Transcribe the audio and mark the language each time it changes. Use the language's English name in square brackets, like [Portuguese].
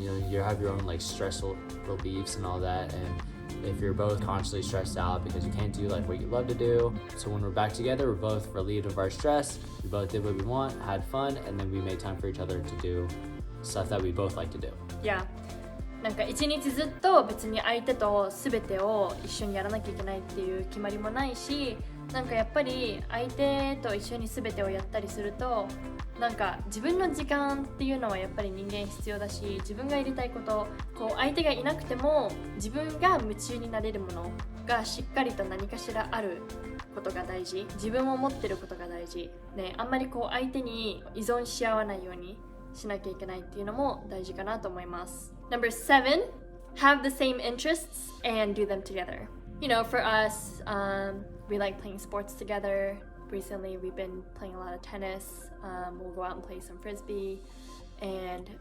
[English] You have your own stressful beliefs and all that. And if you're both constantly stressed out because you can't do what you love to do, so when we're back together, we're both relieved of our stress. We both did what we want, had fun, and then we made time for each other to do stuff that we both like to do. Yeah. [Japanese] 一日ずっと別に相手と全てを一緒にやらなきゃいけないっていう決まりもないし、やっぱり相手と一緒に全てをやったりすると自分の時間っていうのはやっぱり人間必要だし、自分がやりたいこと、相手がいなくても自分が夢中になれるものがしっかりと何かしらあることが大事。自分を持ってることが大事ね。あんまり相手に依存し合わないようにしなきゃいけないっていうのも大事かなと思います。 [English] Number 7, have the same interests and do them together. For us, we like playing sports together. Recently, we've been playing a lot of tennis. We'll go out and play some frisbee, and